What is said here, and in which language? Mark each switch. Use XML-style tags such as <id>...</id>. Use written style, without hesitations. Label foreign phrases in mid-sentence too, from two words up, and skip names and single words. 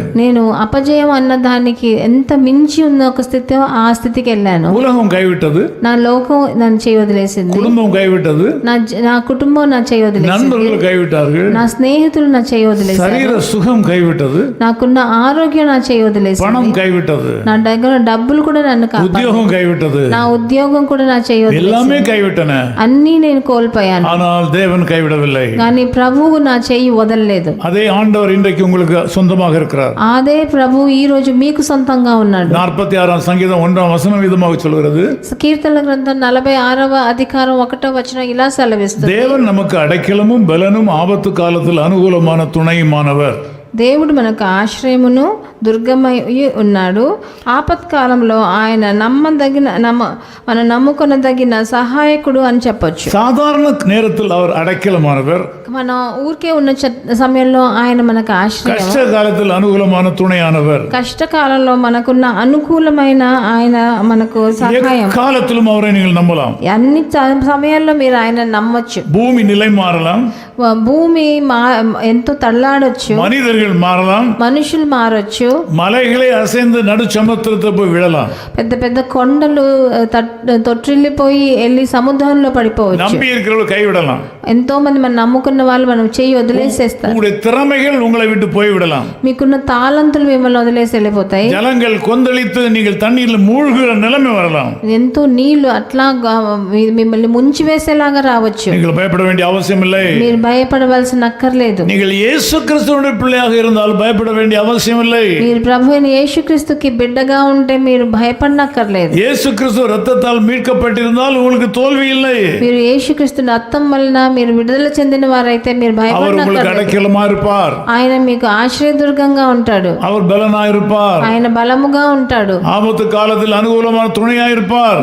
<te>నేను అపజయం అన్న దానికి ఎంత మించి ఉన్న ఒక స్థితి, ఆ స్థితికి వెళ్ళాను.</te> <ta>உலகம் கைவிட்டது,</ta> <te>నా లోకం నన్ను చేయి వదిలేసింది,</te> <ta>குடும்பம் கைவிட்டது,</ta> <te>నా కుటుంబం నా చేయి వదిలేసింది,</te> <ta>நண்பர்கள் கைவிட்டார்கள்,</ta> <te>నా స్నేహితులు నా చేయి వదిలేశారు,</te> <ta>சரீர சுகம் கைவிட்டது,</ta> <te>నాకున్న ఆరోగ్యం నా చేయి వదిలేసింది,</te> <ta>பணம் கைவிட்டது,</ta> <te>నా దగ్గర డబ్బులు కూడా నన్ను కాపాడాయి,</te> <ta>உத்தியோகம் கைவிட்டது,</ta> <te>నా ఉద్యోగం కూడా నా చేయి వదిలేసింది,</te> <ta>எல்லாமே கைவிட்டன.</ta> <te>అన్నీ నేను కోల్పోయాను.</te> <ta>ஆனால் தேவன் கைவிடவில்லை.</ta> <te>కానీ ప్రభువు నా చేయి వదలలేదు.</te> <ta>அதே ஆண்டவர் இன்றைக்கு உங்களுக்கு சொந்தமாக இருக்கிறார்.</ta> <te>అదే ప్రభు ఈ రోజు మీకు సొంతంగా ఉన్నాడు.</te> <ta>46 சங்கீதம் 1 வசனம் விதமாக சொல்கிறது,</ta> <te>కీర్తనల గ్రంథం 46వ అధికారం 1వ వచనం ఇలా సెలవిస్తుంది,</te> <ta>தேவன் நமக்கு அடைக்கலமும் பலனும் ஆபத்து காலத்தில் அனுகூலமான துணையுமானவர்.</ta> <te>దేవుడు మనకు ఆశ్రయమును దుర్గమై ఉన్నాడు. ఆపత్కాలంలో ఆయన మనం నమ్ముకొనదగిన సహాయకుడు అని చెప్పొచ్చు.</te> <ta>சாதாரண நேரத்தில் அவர் அடைக்கலமானவர்,</ta> <te>మనం ఊరికే ఉన్న సమయంలో ఆయన మనకు ఆశ్రయం,</te> <ta>கஷ்ட காலத்தில் அனுகூலமான துணையானவர்,</ta> <te>కష్టకాలంలో మనకున్న అనుకూలమైన ఆయన మనకు సహాయం.</te> <ta>காலத்திலும் அவரை நீங்கள் நம்பலாம்.</ta> <te>అన్ని సమయాల్లో మీరు ఆయన నమ్మొచ్చు.</te> <ta>பூமி நிலை மாறலாம்,</ta> <te>భూమి ఎంతో తల్లాడొచ్చు,</te> <ta>மனிதர்கள் மாறலாம்,</ta> <te>మనుషులు మారొచ్చు,</te> <ta>மலைகளை அசைந்து நடு சமுத்திரத்தை போய் விழலாம்,</ta> <te>పెద్ద పెద్ద కొండలు తొట్టిల్లిపోయి వెళ్ళి సముద్రంలో పడిపోవచ్చు.</te> <ta>நம்பி இருக்கிறவர்கள் கைவிடலாம்,</ta> <te>ఎంతో మంది మనం నమ్ముకున్న వాళ్ళు మనం చెయ్యి వదిలేసేస్తారు.</te> <ta>உங்களுடைய திறமைகள் உங்களை விட்டு போய்விடலாம்,</ta> <te>మీకున్న తాళంతులు మిమ్మల్ని వదిలేసి వెళ్ళిపోతాయి.</te> <ta>ஜலங்கள் கொந்தளித்து நீங்கள் தண்ணீரில் மூழ்கிற நிலைமை வரலாம்.</ta> <te>ఎంతో నీళ్లు అట్లా మిమ్మల్ని ముంచి వేసేలాగా రావచ్చు.</te> <ta>நீங்கள் பயப்பட வேண்டிய அவசியம் இல்லை.</ta> <te>మీరు భయపడవలసిన అక్కర్లేదు.</te> <ta>நீங்கள் இயேசு கிறிஸ்துவினுடைய பிள்ளையாக இருந்தால் பயப்பட வேண்டிய அவசியம் இல்லை.</ta> <te>మీరు ప్రభు అయిన యేసుక్రీస్తుకి బిడ్డగా ఉంటే మీరు భయపడనక్కర్లేదు.</te> <ta>இயேசு கிறிஸ்து ரத்தத்தால் மீட்கப்பட்டிருந்தால் உங்களுக்கு தோல்வி இல்லை.</ta> <te>మీరు యేసుక్రీస్తు రక్తం వలన మీరు విడుదల చెందిన వారైతే మీరు భయపడనక్కర్లేదు.</te> <ta>அடைக்கலமா இருப்பார்,</ta> <te>ఆయన మీకు ఆశ్రయదుర్గంగా ఉంటాడు,</te> <ta>அவர் பலனா இருப்பார்,</ta> <te>ఆయన బలముగా ఉంటాడు,</te> <ta>ஆபத்து காலத்தில் அனுகூலமான துணையா இருப்பார்,</ta>